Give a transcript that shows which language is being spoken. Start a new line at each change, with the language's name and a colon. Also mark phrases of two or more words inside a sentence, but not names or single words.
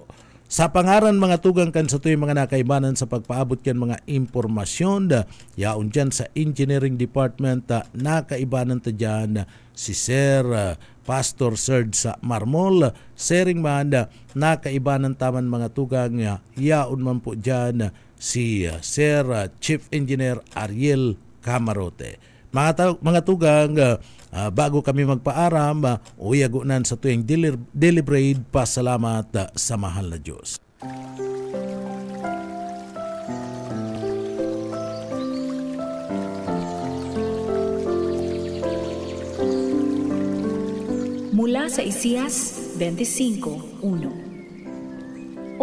Bikol: Sa pangaran mga tugang kan sa tuyong mga nakaibanan sa pagpaabot kan mga impormasyon yaon dyan sa
English: Engineering Department
Bikol: nakaibanan ta dyan si Sir Pastor Serge sa Marmol, sharing man nakaibanan taman mga tugang yaon man po dyan si Sir Chief Engineer Ariel Camarote. Mga tugang, bago kami magpaaram, uyagunan sa tuwing deliberate pasalamat sa mahal na Diyos. Mula sa Isaias 25:1.